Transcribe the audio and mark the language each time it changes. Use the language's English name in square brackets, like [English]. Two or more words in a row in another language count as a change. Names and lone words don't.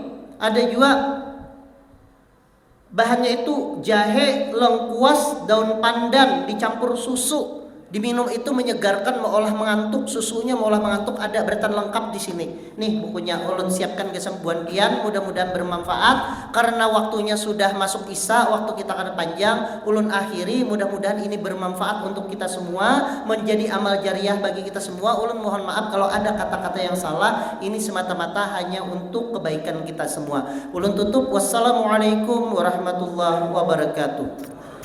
[Indonesian] Ada juga bahannya itu jahe, lengkuas, daun pandan dicampur susu. Diminum itu menyegarkan, meolah mengantuk, susunya meolah mengantuk, ada beratan lengkap di sini. Nih bukunya ulun siapkan kesembuhan pian, mudah-mudahan bermanfaat. Karena waktunya sudah masuk isya, waktu kita kada panjang, ulun akhiri. Mudah-mudahan ini bermanfaat untuk kita semua, menjadi amal jariah bagi kita semua. Ulun mohon maaf kalau ada kata-kata yang salah. Ini semata-mata hanya untuk kebaikan kita semua. Ulun tutup. [Arabic] Wassalamualaikum warahmatullahi wabarakatuh.